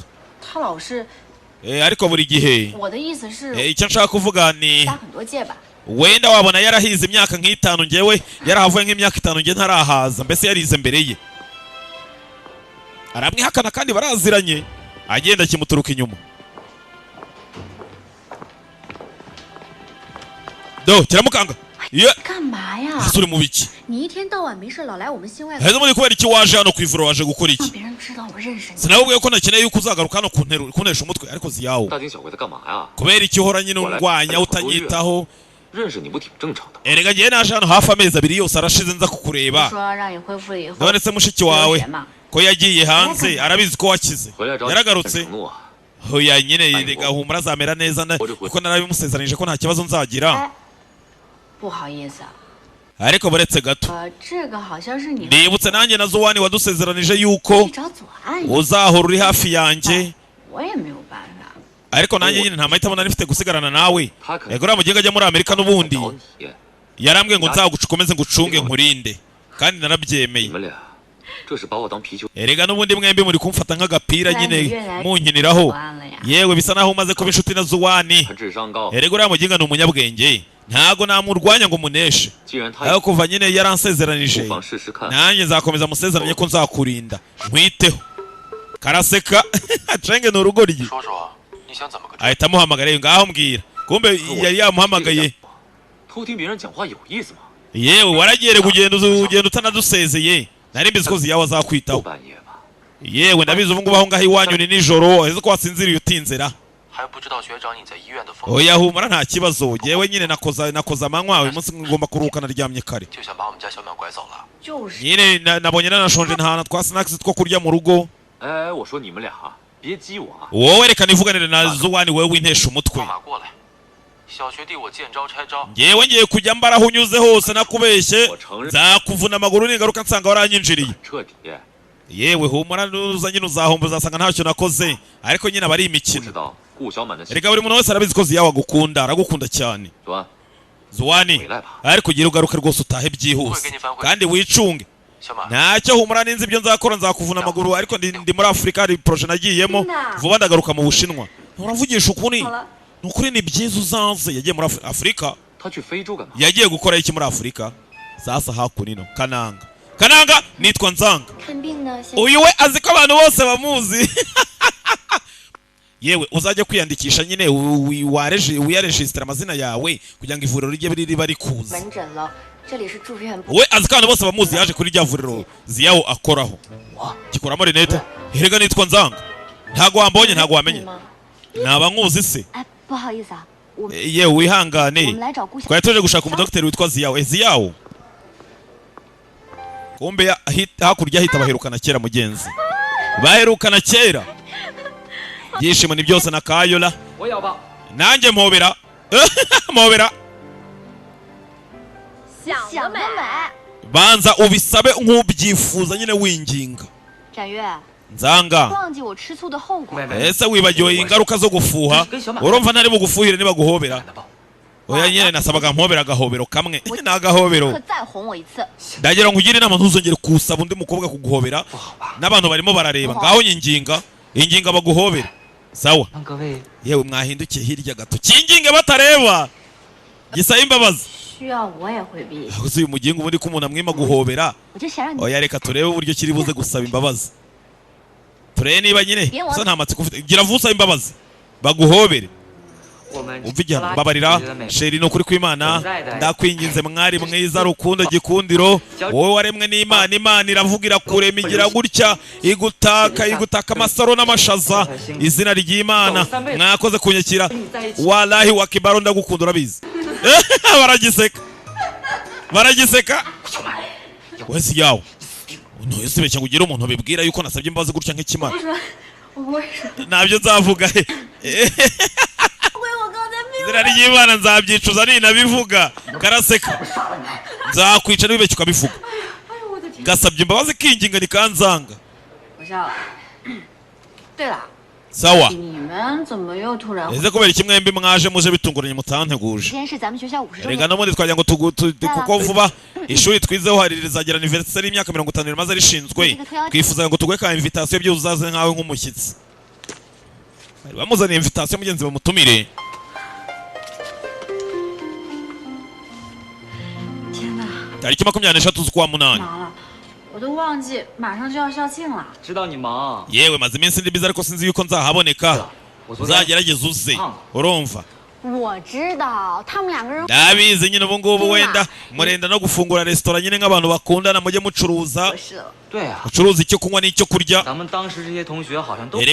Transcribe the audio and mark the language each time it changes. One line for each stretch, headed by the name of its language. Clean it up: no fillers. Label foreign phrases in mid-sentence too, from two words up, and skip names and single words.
Kinyarwanda: Ariko buri gihe icyo nshaka kuvuga ni wenda wabona yarahize imyaka nk'itanu, ngewe yarahavuye nk'imyaka 5 nge ntarahaza, mbese yarize mbere ye. Aramwihakana kandi baraziranye, agenda kimuturuka inyuma. do kiramukanga
Chinese: 干嘛呀？
Kinyarwanda: ese uri mu biki
Chinese: 你一天到晚没事老来我们县外，
Kinyarwanda: heza muri kubera iki waje hano ku ivuro waje gukora
Chinese: 让
Kinyarwanda: iki
Chinese: 别人知道我认识你。
Kinyarwanda: sinabubwiye ko nakeneye yuko uzagaruka hano kuntesha umutwe ariko ziyawo
Chinese: 大惊小怪的干嘛呀？
Kinyarwanda: kubera iki uhora nyine undwanya utanyitaho
Chinese: 认识你不挺正常的？
Kinyarwanda: erega ngewe naje hano hafi amezi abiri yose arashize nza kukureba
Chinese: 说让你恢复了以后，
Kinyarwanda: none se mushiki wawe ko yagiye hanze arabizi ko wakize
Chinese: 回来找你
Kinyarwanda: yaragarutse
Chinese: 承诺啊！
Kinyarwanda: hoya nyine rega humura azamera neza kuko narabimusezeranije ko nta kibazo nzagira
Chinese: 哎，不好意思啊，
Kinyarwanda: ariko buretse gato
Chinese: 这个好像是你
Kinyarwanda: nibutse nanjye na Zuwani wadusezeranije yuko
Chinese: 去找左岸，
Kinyarwanda: uzahora uri hafi yanjye
Chinese: 我也没有办法。
Kinyarwanda: ariko nanjye nyine nta mahitamo nari mfite gusigarana nawe
Chinese: 他可
Kinyarwanda: yego uriya mugenga ajya muri Amerika n'ubundi
Chinese: 找你，
Kinyarwanda: yarambwiye ngo nzagukomeze ngucunge nkurinde kandi
Chinese: 你
Kinyarwanda: narabyemeye
Chinese: 们俩这是把我当皮球。
Kinyarwanda: erega n'ubundi mwembi muri kumfata nk'agapira nyine munkiniraho
Chinese: 左岸了呀，
Kinyarwanda: yewe bisa naho umaze kuba inshuti na Zuwani
Chinese: 他智商高，
Kinyarwanda: erega uriya mugenga ni umunyabwenge ntago namurwanya ngo muneshe
Chinese: 既然他
Kinyarwanda: aho kuva nyine yaransezeranije
Chinese: 不妨试试看。
Kinyarwanda: nanjye nzakomeza musezeranye ko nzakurinda nkwiteho karaseka acenge ni urugoryi
Chinese: 说说你想怎么个？
Kinyarwanda: ahita amuhamagara ngaho mbwira kumbe yari yamuhamagaye
Chinese: 偷听别人讲话有意思吗？
Kinyarwanda: yewe waragere kugenda utanadusezeye nari mbizi ko ziyawe azakwitaho
Chinese: 半夜吧，
Kinyarwanda: yewe ndabizi ubu ngubu aho ngaho iwanyu ni nijoro ese ko wasinziriye utinzera
Chinese: 还不知道学长你在医院的风，
Kinyarwanda: oya humura nta kibazo yewe nyine nakoze amanywa uyu munsi ngomba kuruhuka naryamye kare
Chinese: 就想把我们家小淼拐走了。就是
Kinyarwanda: nyine nabonye nanashonje nta twa snacks two kurya mu rugo
Chinese: 哎，我说你们俩别激我啊！
Kinyarwanda: wowe reka nivuganire na Zuwani wewe wintesha umutwe
Chinese: 放马过来，小学弟我见招拆招，
Kinyarwanda: ngewe ngiye kujya mbara aho unyuze hose nakubeshye nzakuvuna amaguru ningaruka nsanga waranyinjiriye
Chinese: 彻底
Kinyarwanda: yewe humura nuza nyine uzahomba uzasanga ntacyo nakoze ariko nyine aba ari
Chinese: 不
Kinyarwanda: imikino
Chinese: 知道顾小满的心。
Kinyarwanda: erega buri muntu wese arabizi ko ziyawe agukunda aragukunda cyane
Chinese: 左岸，
Kinyarwanda: Zuwani ariko ugira ugaruke rwose utahe byihuse kandi wicunge
Chinese: 小马，
Kinyarwanda: ntacyo humura ninzi ibyo nzakora nzakuvuna amaguru ariko ndi muri Afurika hari proje nagiyemo vuba ndagaruka mu Bushinwa uravugisha ukuri
Chinese: 好了，
Kinyarwanda: ni ukuri ni byiza uzaze yagiye muri Afurika
Chinese: 他去非洲干嘛？
Kinyarwanda: yagiye gukora iki muri Afurika sasa hakunino Kananga nitwa Nzanga
Chinese: 看病呢，先
Kinyarwanda: uyu we azi ko abantu bose bamuzi yewe uzajya kwiyandikisha nyine wiyaregisitara amazina yawe kugira ngo ivuriro rijye riba rikuzi
Chinese: 门诊了，这里是住院部。
Kinyarwanda: we azi ko abantu bose bamuzi yaje kuri rya vuriro ziyawo akoraho gikuramo rinete herega nitwa Nzanga ntago wambonye ntago wamenye
Chinese: 吗？
Kinyarwanda: naba nkuzi se
Chinese: 哎，不好意思啊，我
Kinyarwanda: yewe wihangane
Chinese: 我们来找顾小。
Kinyarwanda: twari tuje gushaka umudokiteri witwa Ziyawo Ziyawo kumbe hakurya hita baherukana kera mugenzi baherukana kera byishimo ni byose na Kayola
Chinese: 我咬吧。
Kinyarwanda: nanjye mpobera mpobera
Chinese: 想得美。
Kinyarwanda: banza ubisabe nk'ubyifuza nyine winginga
Chinese: 展月， Nzanga 忘记我吃醋的后果。
Kinyarwanda: ese wibagiwe ingaruka zo gufuha urumva ntari bugufuhire niba guhobera oya nyine nasabaga mpobera agahobero kamwe ni agahobero
Chinese: 可再哄我一次，
Kinyarwanda: ndagira ngo ugire inama ntuzongere kusaba undi mukobwa kuguhobera n'abantu barimo barareba ngaho inginga baguhobera sawa
Chinese: 让各位
Kinyarwanda: yewe mwahindukiye hirya gato kinginge batareba gisaba imbabazi
Chinese: 需要我也回避，
Kinyarwanda: gusa uyu mugingo ubundi ko umuntu amwima guhobera
Chinese: 我就想让你
Kinyarwanda: oya reka turebe uburyo kiri buze gusaba imbabazi turebe niba nyine gusa nta matsiko ufite gira vuba usaba imbabazi baguhobere
Chinese: 我们
Kinyarwanda: umva igihano babarira sheri ni ukuri kw'Imana ndakwinginze mwari mwiza rukundo gikundiro wowe waremwe n'Imana Imana iravugira kurema igira gutya igutaka amasaro n'amashaza izina ry'Imana mwakoze kunyakira wallahi wakibaro ndagukunda urabizi baragiseka wese yawo ntuyese beshya ngo ugire umuntu bibwira yuko nasabye imbabazi gutya nk'ikimara
Chinese: 我为什么？
Kinyarwanda: nabyo nzavuga
Chinese: 为我刚才命。
Kinyarwanda: izina ry'Imana nzabyicuza ninabivuga karaseka nzakwica n'ibibeshya ukabivuga
Chinese: 哎呦我的天！
Kinyarwanda: gasabye imbabazi kinginga nikanzanga
Chinese: 我笑了。对了，
Kinyarwanda: sawa
Chinese: 你们怎么又突然？
Kinyarwanda: ese kubera iki mwembi mwaje muje bitunguranye
Chinese: 今
Kinyarwanda: mutanteguje
Chinese: 天是咱们学校50周
Kinyarwanda: rega
Chinese: 年，
Kinyarwanda: n'ubundi twagira ngo kuko vuba ishuri twizeho hari rizagera anniversaire y'imyaka 50 rimaze rishinzwe twifuzaga ngo tuguhe ka invitation byo uzaze nkawe nk'umushyitsi bari bamuzaniye invitation mugenzi bamutumire
Chinese: 天哪，
Kinyarwanda: tariki 23 z'ukwa munani
Chinese: 忙了，我都忘记马上就要校庆了。知道你忙，
Kinyarwanda: yewe maze iminsi ndi biza ariko sinzi yuko nzahaboneka
Chinese: 我昨天
Kinyarwanda: uzagerageza uze urumva
Chinese: 我知道他们两个人
Kinyarwanda: ndabizi nyine ubu ngubu wenda murenda no gufungura restaurant nyine nk'abantu bakundana mujye mucuruza
Chinese: 合适了。对啊，
Kinyarwanda: mucuruza icyo kunywa n'icyo kurya
Chinese: 咱们当时这些同学好像都